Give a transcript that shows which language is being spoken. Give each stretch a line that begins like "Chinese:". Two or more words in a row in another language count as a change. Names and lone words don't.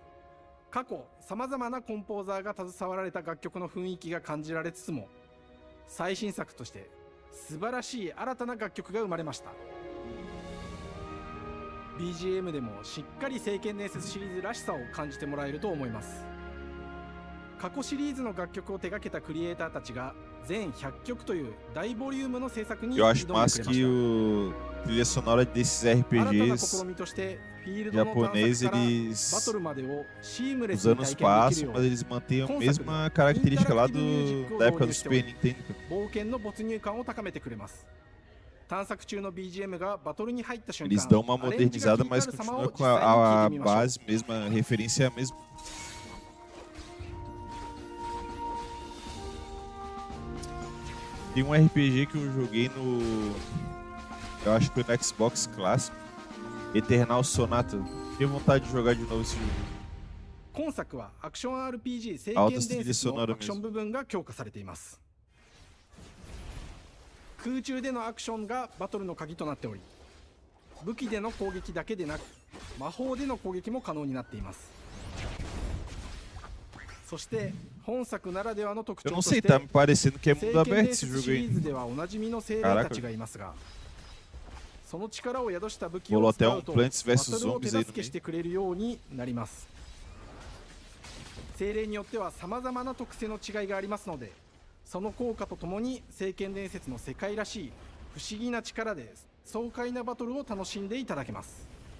Japanese: 過去さまざまなコンポーザーが携わられた楽曲の雰囲気が感じられつつも、最新作として素晴らしい新たな楽曲が生まれました。 BGM でもしっかり聖剣伝説シリーズらしさを感じてもらえると思います。過去シリーズの楽曲を手掛けたクリエイターたちが全100曲という大ボリュームの制作に
Portuguese: Eu
Japanese: 挑ん
Portuguese: acho
Japanese: でくれま
Portuguese: massa
Japanese: した。
Portuguese: que o trilha sonora desses
Japanese: 新たな
Portuguese: RPGs
Japanese: 試みとしてフィールドの探
Portuguese: japoneses
Japanese: 索からバ
Portuguese: eles
Japanese: トルまでをシームレス
Portuguese: os
Japanese: に
Portuguese: anos
Japanese: 体験でき
Portuguese: passam,
Japanese: るよ
Portuguese: mas
Japanese: う
Portuguese: eles mantêm a
Japanese: 今作で
Portuguese: mesma característica lá
Japanese: インタラクティブミュージックを
Portuguese: da
Japanese: 導
Portuguese: época
Japanese: 入
Portuguese: do
Japanese: しており
Portuguese: Super Nintendo.
Japanese: 冒険の没入感を高めてくれます。探索中の BGM がバトルに入った瞬間
Portuguese: Eles dão uma
Japanese: アレンジが
Portuguese: modernizada,
Japanese: 効いてあ
Portuguese: mas
Japanese: る様
Portuguese: continua
Japanese: を
Portuguese: com
Japanese: 実際に聞い
Portuguese: a
Japanese: てみましょう。
Portuguese: base mesma, a referência é a mesma. Tem um RPG que eu joguei no... Eu acho que foi no Xbox clássico. Eternal Sonata. Tenho vontade de jogar de novo esse jogo.
Japanese: 今作はアクション RPG 聖
Portuguese: Altas
Japanese: 剣伝
Portuguese: trilhas
Japanese: 説の
Portuguese: sonoras
Japanese: アクション部分が強化されています。空中でのアクションがバトルの鍵となっており、武器での攻撃だけでなく魔法での攻撃も可能になっています。そして本作ならではの特徴
Portuguese: Eu
Japanese: と
Portuguese: não sei,
Japanese: して
Portuguese: tá me parecendo que é
Japanese: 聖
Portuguese: mundo
Japanese: 剣
Portuguese: aberto
Japanese: 伝
Portuguese: esse
Japanese: 説
Portuguese: jogo
Japanese: シリ
Portuguese: aí.
Japanese: ーズではおなじみの精霊たちがいますが、その力を宿した武器
Portuguese: Rolou
Japanese: を
Portuguese: até
Japanese: 使
Portuguese: um
Japanese: うと
Portuguese: Plants
Japanese: バ
Portuguese: vs
Japanese: トルを手
Portuguese: Zombies aí
Japanese: 助
Portuguese: no
Japanese: けして
Portuguese: meio.
Japanese: くれるようになります。精霊によっては様々な特性の違いがありますので、その効果とともに聖剣伝説の世界らしい不思議な力で爽快なバトルを楽しんでいただけます。